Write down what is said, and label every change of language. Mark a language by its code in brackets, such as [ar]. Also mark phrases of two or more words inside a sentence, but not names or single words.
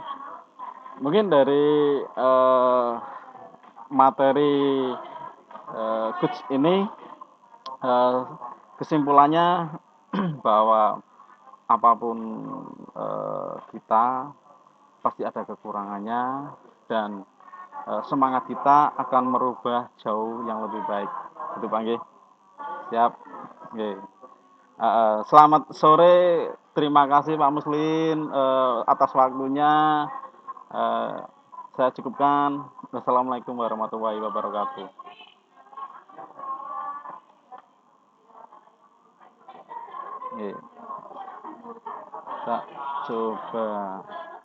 [id] Mungkin dari materi coach ini, kesimpulannya bahwa apapun kita pasti ada kekurangannya, dan semangat kita akan merubah jauh yang lebih baik. Itu Pak nggih. Siap. Nggih. Selamat sore. Terima kasih Pak Muslim atas waktunya. Uh, saya cukupkan. [ar] Wassalamualaikum warahmatullahi wabarakatuh. [jv] Nggih. Tak coba.